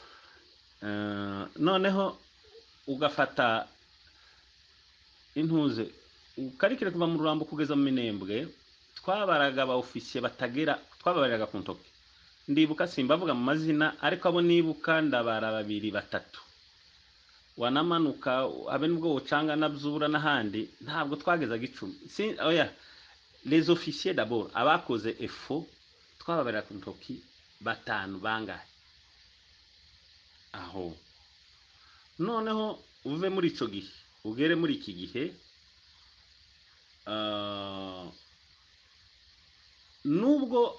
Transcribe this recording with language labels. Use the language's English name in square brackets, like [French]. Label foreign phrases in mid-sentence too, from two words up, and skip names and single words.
[Kinyarwanda] Noneho ugafata intuze ukarikire kuva mu Rurambo kugeza mu Minembwe, twabaraga aba officier batagera, twabaraga ku ntoki. Ndibuka simbavuga mu mazina ariko abo nibuka ndabara 2 3. Wanamanuka abe nubwo ucanga nabyura n'ahandi ntabwo twagezaga 10. Oya, [French] les officiers d'abord [Kinyarwanda] abakoze effort twababarira ku ntoki 5 bangahe aho. Noneho uve muri ico gihe ugere muri iki gihe, nubwo